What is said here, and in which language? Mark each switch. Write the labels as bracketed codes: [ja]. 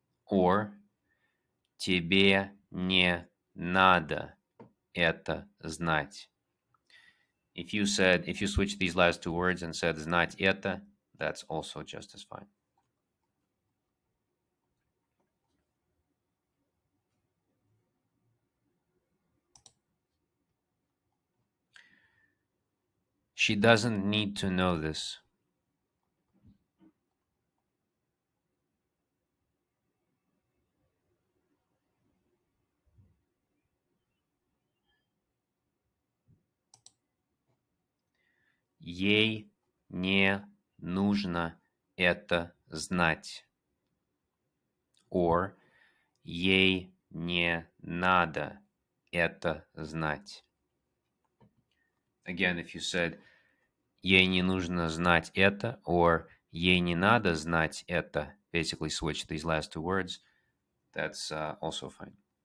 [en] Or [ru] тебе не надо это знать. [en] If you switch these last two words and said [ru] знать это, [en] that's also just as fine. She doesn't need to know this. [ru] Ей не нужно это знать. [en] Or [ru] ей не надо это знать. [en] Again, if you said [ru] ей не нужно знать это, [en] or [ru] ей не надо знать это, [en] basically switch these last two words, that's also fine.